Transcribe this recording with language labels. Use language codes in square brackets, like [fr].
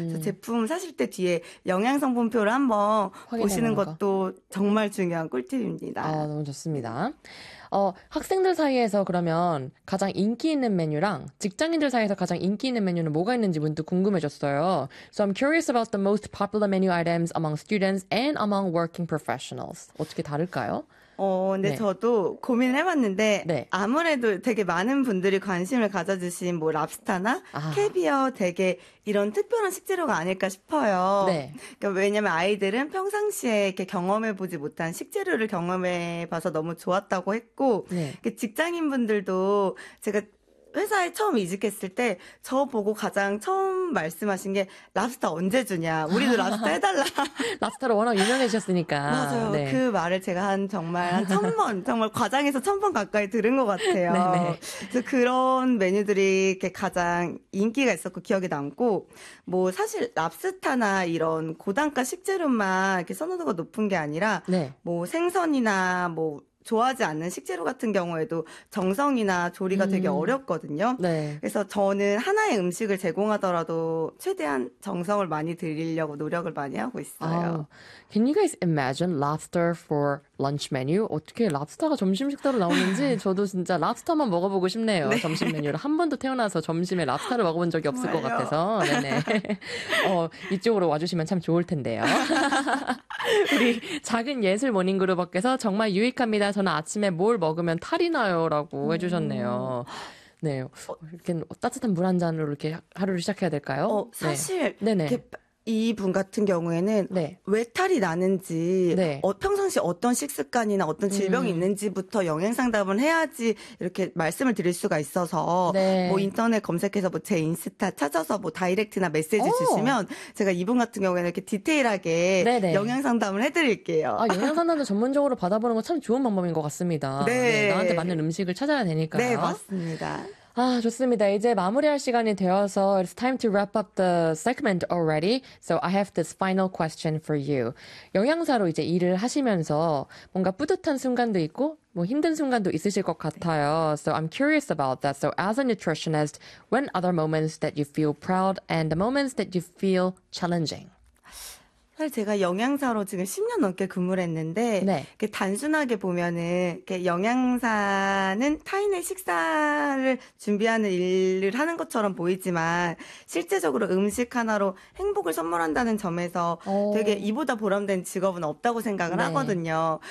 [ko] 제품 사실 때 뒤에 영양성분표를 한번 보시는 것도 정말 중요한 꿀팁입니다. 너무 좋습니다. 학생들 사이에서 그러면 가장 인기 있는 메뉴랑 직장인들 사이에서 가장 인기 있는 메뉴는 뭐가 있는지 문득 궁금해졌어요. [en] So I'm curious about the most popular menu items among students and among working professionals. [ko] 어떻게 다를까요? 근데 네. 저도 고민을 해봤는데 네. 아무래도 되게 많은 분들이 관심을 가져주신 뭐 랍스타나 캐비어 되게 이런 특별한 식재료가 아닐까 싶어요. 네. 그러니까 왜냐면 아이들은 평상시에 이렇게 경험해보지 못한 식재료를 경험해봐서 너무 좋았다고 했고 네. 직장인분들도 제가 회사에 처음 이직했을 때 저 보고 가장 처음 말씀하신 게 랍스타 언제 주냐. 우리도 랍스타 해달라. 랍스타로 워낙 유명해지셨으니까. 맞아요. 네. 그 말을 제가 정말 과장해서 1000번 가까이 들은 것 같아요. 그래서 그런 메뉴들이 이렇게 가장 인기가 있었고 기억에 남고 뭐 사실 랍스타나 이런 고단가 식재료만 이렇게 선호도가 높은 게 아니라 네. 뭐 생선이나 뭐 좋아하지 않는 식재료 같은 경우에도 정성이나 조리가 되게 어렵거든요. 네. 그래서 저는 하나의 음식을 제공하더라도 최대한 정성을 많이 들이려고 노력을 많이 하고 있어요. [en] Can you guys imagine lobster for lunch menu? [ko] 어떻게 랍스터가 점심 식사로 나오는지 저도 진짜 랍스터만 먹어보고 싶네요. 네. 점심 메뉴를 한 번도 태어나서 점심에 랍스터를 먹어본 적이 없을 것 같아서 네네. 이쪽으로 와주시면 참 좋을 텐데요. 우리 작은 예술 모닝그룹께서 정말 유익합니다. 저는 아침에 뭘 먹으면 탈이 나요 라고 해주셨네요. 네, 이렇게 따뜻한 물 한 잔으로 이렇게 하루를 시작해야 될까요? 사실 네. 네네. 이분 같은 경우에는 네. 왜 탈이 나는지 네. 평상시 어떤 식습관이나 어떤 질병이 있는지부터 영양 상담을 해야지 이렇게 말씀을 드릴 수가 있어서 네. 뭐 인터넷 검색해서 뭐 제 인스타 찾아서 뭐 다이렉트나 메시지 주시면 제가 이분 같은 경우에는 이렇게 디테일하게 네네. 영양 상담을 해드릴게요. 영양 상담을 전문적으로 받아보는 건 참 좋은 방법인 것 같습니다. 네. 네, 나한테 맞는 음식을 찾아야 되니까요. 네, 맞습니다. 아, 좋습니다. 이제 마무리할 시간이 되어서 [en] it's time to wrap up the segment already. So I have this final question for you. [ko] 영양사로 이제 일을 하시면서 뭔가 뿌듯한 순간도 있고 뭐 힘든 순간도 있으실 것 같아요. [en] So I'm curious about that. So as a nutritionist, when are the moments that you feel proud and the moments that you feel challenging? [ko] 사실 제가 영양사로 지금 10년 넘게 근무를 했는데 네. 단순하게 보면은 영양사는 타인의 식사를 준비하는 일을 하는 것처럼 보이지만 실제적으로 음식 하나로 행복을 선물한다는 점에서 되게 이보다 보람된 직업은 없다고 생각을 네. 하거든요.